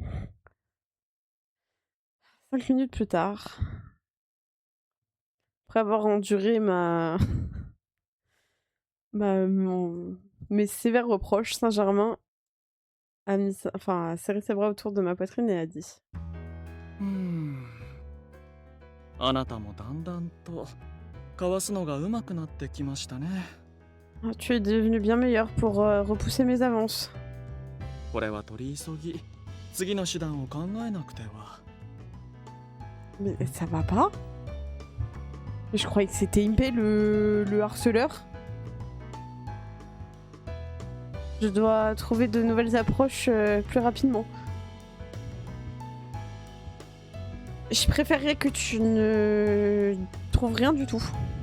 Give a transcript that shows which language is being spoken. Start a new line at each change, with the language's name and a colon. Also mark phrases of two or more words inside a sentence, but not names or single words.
French: 5 minutes plus tard, après avoir enduré mes sévères reproches, Saint-Germain a serré ses bras autour de ma poitrine et a dit
Japanese: あなたもだんだんとかわすのが上手くなってきましたね
French: Tu es devenu bien meilleur pour repousser mes avances.
Japanese: これは取り急ぎ次の手段を考えなくては
French: Mais ça va pas? Je croyais que c'était Impé le harceleur. Je dois trouver de nouvelles approches plus rapidement. Je préférerais que tu ne trouves rien du tout.